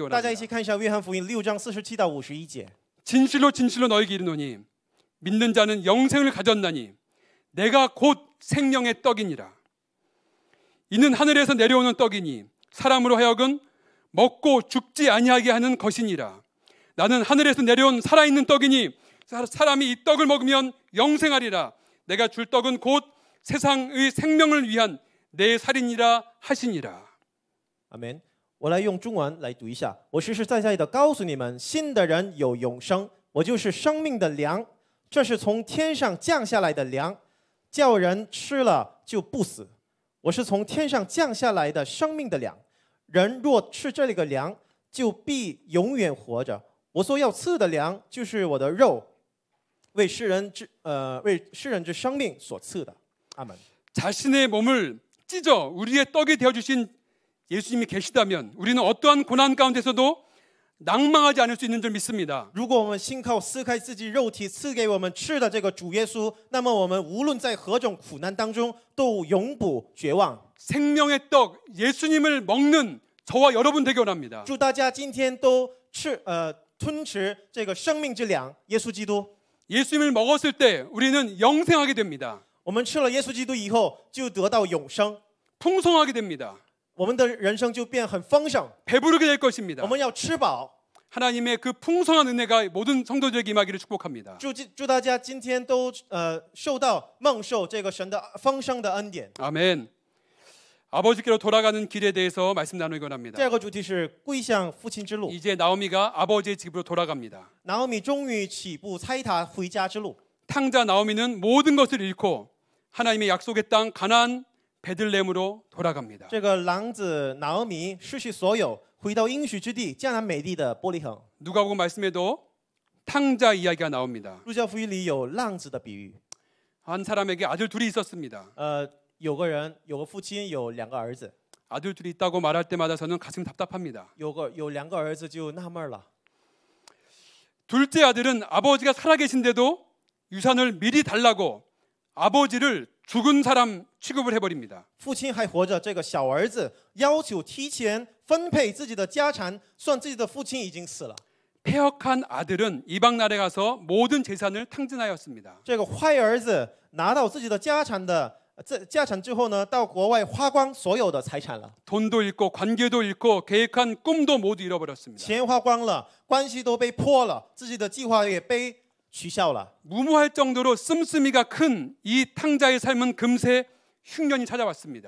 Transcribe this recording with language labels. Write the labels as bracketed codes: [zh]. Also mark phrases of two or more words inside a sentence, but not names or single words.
[zh] 大家一 [ko] 원합니다. [zh] 起看一下约翰福音6章47到51节。 [ko] 진실로 진실로 너에게 이르노니 믿는 자는 영생을 가졌나니 내가 곧 생명의 떡이니라. 이는 하늘에서 내려오는 떡이니 사람으로 하여금 먹고 죽지 아니하게 하는 것이니라. 나는 하늘에서 내려온 살아있는 떡이니 사람이 이 떡을 먹으면 영생하리라. 내가 줄 떡은 곧 세상의 생명을 위한 내 살이니라 하시니라. [zh] 阿门。我来用中文来读一下。我实实在在的告诉你们，信的人有永生，我就是生命的粮，这是从天上降下来的粮，叫人吃了就不死。我是从天上降下来的生命的粮，人若吃这个粮，就必永远活着。我所要赐的粮就是我的肉， 为世人之生命所赐的。阿门。 [ko] 자신의 몸을 찢어 우리의 떡이 되어주신 예수님이 계시다면 우리는 어떠한 고난 가운데서도 낭망하지 않을 수 있는 줄 믿습니다. [zh] 如果我们信靠撕开自己肉体赐给我们吃的这个主耶稣，那么我们无论在何种苦难当中都永不绝望。 [ko] 생명의 떡 예수님을 먹는 저와 여러분 되기 원합니다. [zh] 祝大家今天都吞吃这个生命之粮，耶稣基督。 [ko] 예수님을 먹었을 때 우리는 영생하게 됩니다. [zh] 我们吃了耶稣基督以后，就得到永生， [ko] 풍성하게 됩니다. [zh] 我们的人生就变很丰盛。 [ko] 배부르게 될 것입니다. [zh] 我们要吃饱。 [ko] 하나님의 그 풍성한 은혜가 모든 성도들에게 임하기를 축복합니다. [zh] 祝大家今天都蒙受这个神的丰盛的恩典。 [ko] 아멘. 아버지께로 돌아가는 길에 대해서 말씀 나누기 원합니다. [zh] 第二个主题是归向父亲之路。 [ko] 이제 나오미가 아버지의 집으로 돌아갑니다. [zh] 拿俄米终于起步猜他回家之路。 [ko] 탕자 나오미는 모든 것을 잃고 하나님의 약속의 땅 가나안 베들레헴으로 돌아갑니다. [zh] 这个狼子拿俄米失去所有，回到应许之地迦南美地的伯利恒。 [ko] 누가복음 말씀에도 탕자 이야기가 나옵니다. [zh] 路加福音里有浪子的比喻。 [ko] 한 사람에게 아들 둘이 있었습니다. [zh] 有个父亲有两个儿子， [ko] 아들 둘이 있다고 말할 때마다 저는 가슴이 답답합니다. [zh] 有两个儿子就纳闷了。 [ko] 둘째 아들은 아버지가 살아계신데도 유산을 미리 달라고 아버지를 죽은 사람 취급을 해버립니다. [zh] 父亲还活着，这个小儿子要求提前分配自己的家产，算自己的父亲已经死了。 [ko] 폐역한 아들은 이방 나라에 가서 모든 재산을 탕진하였습니다. [zh] 这个坏儿子拿到自己的家产之后呢，到国外花光所有的财产了， [ko] 돈도 잃고 관계도 잃고 계획한 꿈도 모두 잃어버렸습니다. [zh] 钱花光了，关系都被破了，自己的计划也被取消了。 [ko] 무모할 정도로 씀씀이가 큰 이 탕자의 삶은 금세 흉년이 찾아왔습니다.